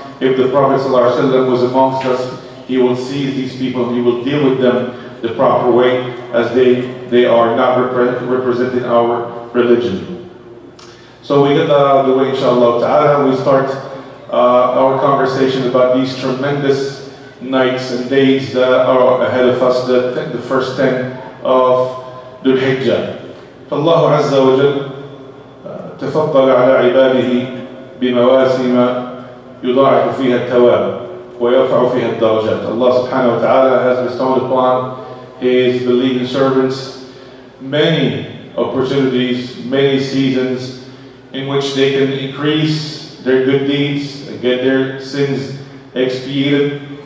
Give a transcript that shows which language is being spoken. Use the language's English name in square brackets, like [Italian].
[English] If the Prophet ﷺ was amongst us, he will seize these people and he will deal with them the proper way, as they are not representing our religion. So we get out of the way, inshallah ta'ala. We start our conversation about these tremendous nights and days that are ahead of us, the first 10 of Dhul Hijjah. [Arabic] فالله عز وجل تفضل على عباده بمواسم يضاعف فيها الثواب ويرفع فيها الدرجات. [English] Allah subhanahu wa ta'ala has bestowed upon His believing servants many opportunities, many seasons in which they can increase their good deeds and get their sins expiated.